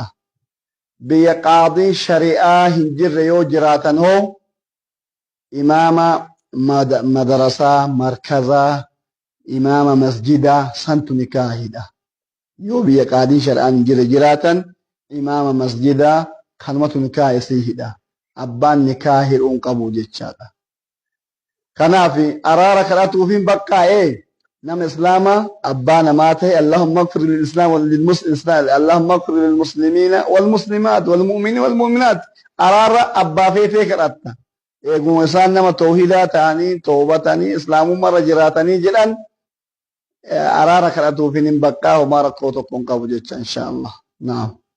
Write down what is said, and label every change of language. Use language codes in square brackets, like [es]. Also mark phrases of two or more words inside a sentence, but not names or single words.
[om] Biyya qaadii shari'aa hin jirre yoo jiraatan hoo imaama madarasaa markazaa imaama masjidaa santu nikaahidha. Yoo biyya qaadii shari'aan hin jirre jiraatan imaama masjidaa kanumatu nikaahisiihidha. Abbaan nikaahidhuun qabu jechaadha. Kanaaf araara kadhatuufiin bakkaa'ee nama islaamaa abbaa namaa ta'e [ar] اللهم اغفر للإسلام والمسلمين اللهم اغفر للمسلمين والمسلمات والمؤمنين والمؤمنات [om] araara abbaa feetee kadhatta. Eeguma isaan nama tawhiidaa ta'anii toobatanii islaamummaarra jiraatanii jedhan araara kadhatuufiin hin bakkaa homaa rakkoo tokko hin qabu jecha inshaallah. Naam.